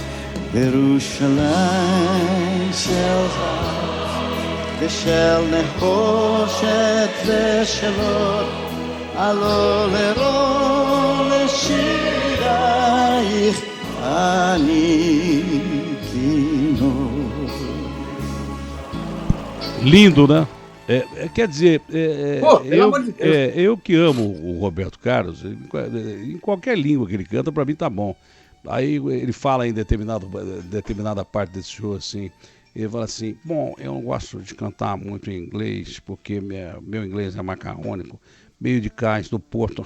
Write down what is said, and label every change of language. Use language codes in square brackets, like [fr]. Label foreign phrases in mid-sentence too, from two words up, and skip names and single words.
[he] ירושלים של זהב ושל נחושת ושל אור עלו לרוא לשירייך אני כינור. [pt] Lindo, né? Quer dizer, Pô, pelo amor de Deus. eu que amo o Roberto Carlos, em qualquer língua que ele canta, pra mim tá bom. Aí ele fala em determinada parte desse show assim, ele fala assim, bom, eu não gosto de cantar muito em inglês, porque meu inglês é macarrônico, meio de cais do Porto.